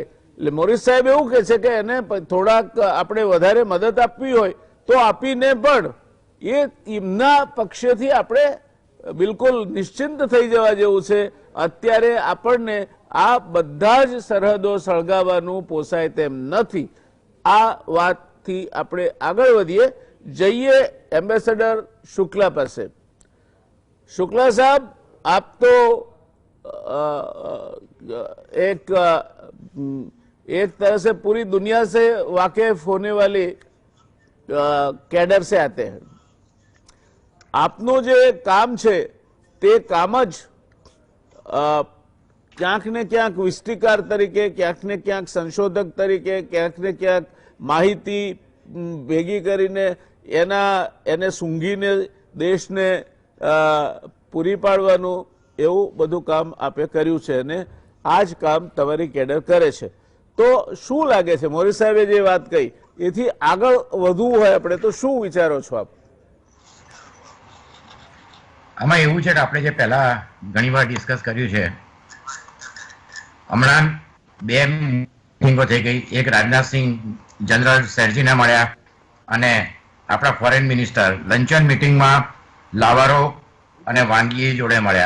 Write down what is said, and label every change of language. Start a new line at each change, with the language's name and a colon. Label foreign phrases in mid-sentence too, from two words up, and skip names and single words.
Gujarati: એટલે મોરિસ સાહેબ એવું કહે છે કે એને થોડાક આપણે વધારે મદદ આપવી હોય તો આપીને પણ એ એમના પક્ષેથી આપણે બિલકુલ નિશ્ચિંત થઈ જવા જેવું છે. અત્યારે આપણને આ બધા જ સરહદો સળગાવવાનું પોસાય તેમ નથી. આ વાતથી આપણે આગળ વધીએ, જઈએ એમ્બેસેડર શુક્લા પાસે.
Hindi: शुक्ला साहब, आप तो एक तरह से पूरी दुनिया से वाकिफ होने वाली कैडर से आते हैं.
Gujarati: આપનો જે કામ છે તે કામ જ ક્યાંક ને ક્યાંક વિસ્ટીકાર તરીકે, ક્યાંક ને ક્યાંક સંશોધક તરીકે, ક્યાંક ને ક્યાંક માહિતી ભેગી કરીને એને સૂંઘીને દેશને પૂરી પાડવાનું એવું બધું કામ આપે કર્યું છે અને આ જ કામ તમારી કેડર કરે છે. તો શું લાગે છે મોરી સાહેબે જે વાત કહી એથી આગળ વધવું હોય આપણે તો શું વિચારો છો આપ? આમાં એવું છે કે આપણે જે પહેલા ઘણીવાર ડિસ્કસ કર્યું છે, હમણાં 2 મીટિંગો થઈ ગઈ. એક રાજનાથસિંહ જનરલ શેરજીને મળ્યા અને આપણા
English: foreign minister
Gujarati: લંચન મિટિંગમાં લાવારો અને વાંગી જોડે મળ્યા.